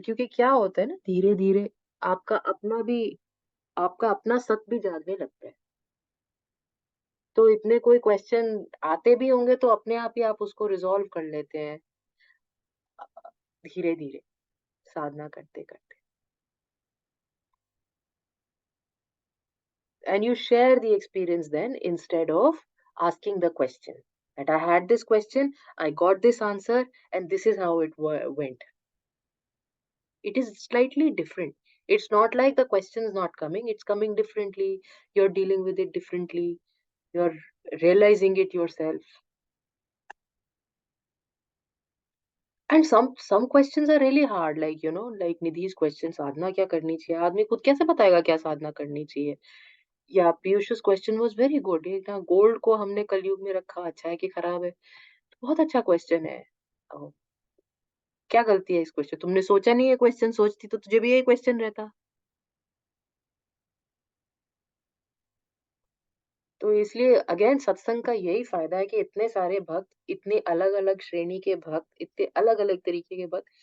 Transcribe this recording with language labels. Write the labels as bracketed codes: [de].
[hi] क्योंकि क्या होता है ना, धीरे धीरे आपका आपका अपना सत भी जागने लगता है. तो इतने कोई क्वेश्चन आते भी होंगे, तो अपने आप ही आप उसको रिजॉल्व कर लेते हैं, धीरे धीरे साधना करते करते. [en] And you share the experience then, instead of asking the question that I had this question, I got this answer, and this is how it went. It is slightly different. It's not like the question is not coming, it's coming differently. You're dealing with it differently. You're realizing it yourself. And some questions are really hard, like like Nidhi's question, [hi] साधना क्या करनी चाहिए. आदमी खुद कैसे बताएगा क्या साधना करनी चाहिए. [en] या Piyush's question was very good. [hi] ये ना गोल्ड को हमने कलयुग में रखा, अच्छा है कि खराब है. बहुत अच्छा क्वेश्चन है. अ, क्या गलती है इस क्वेश्चन. तुमने सोचा नहीं है क्वेश्चन, सोचती तो तुझे भी यही क्वेश्चन रहता. तो इसलिए अगेन सत्संग का यही फायदा है कि इतने सारे भक्त, इतने अलग अलग श्रेणी के भक्त, इतने अलग अलग तरीके के भक्त.